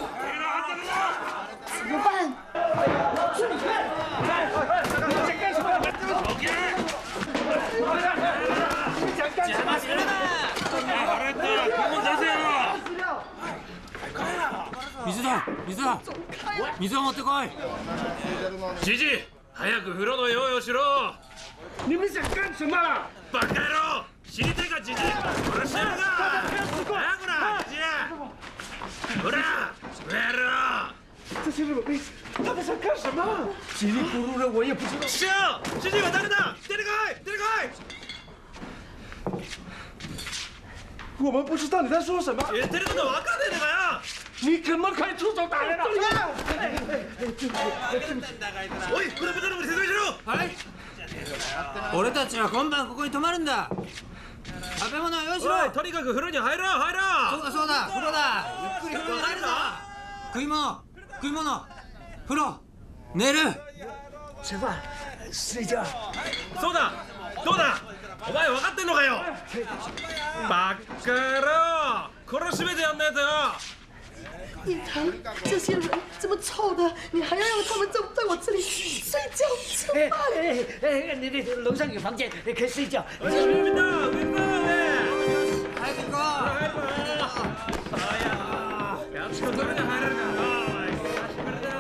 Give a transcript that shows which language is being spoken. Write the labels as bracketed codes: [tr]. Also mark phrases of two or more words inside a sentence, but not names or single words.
[zh] 怎么办？ [ja] 水を持ってこい。じじい、早く風呂の用意をしろ。 [zh] 你们想干什么？ [ja] バカ野郎！死にたいかじじい！殺してやるか！早くな、じじい！ほら， [zh] 不要了！这些日本兵，他们想干什么？稀里糊涂的，我也不知道。是啊，是这个 [ja] 誰だ？出てこい，出てこい！ [zh] 我们不知道你在说什么。 [ja] 言ってること分かんねえのかよ！你怎么可以出手打人呢？おい、この豚のに説明しろ。はい。俺たちは今晩ここに泊まるんだ。食べ物は用意しろ。とにかく風呂に入ろう、入ろう。そうだそうだ、風呂だ。ゆっくり風呂に入るぞ。食い物、食い物、風呂、寝る。 [zh] 吃饭、睡觉。 [ja] そうだ、どうだ。お前分かってんのかよ。バカ野郎、殺しめてやんねえとよ。 [zh] 印堂，这些人这么臭的，你还要让他们在我这里睡觉吃饭？你楼上有房间，你可以睡觉。快点过！哎呀， [ja] やっと風呂に入れるからな。久しぶりだよな。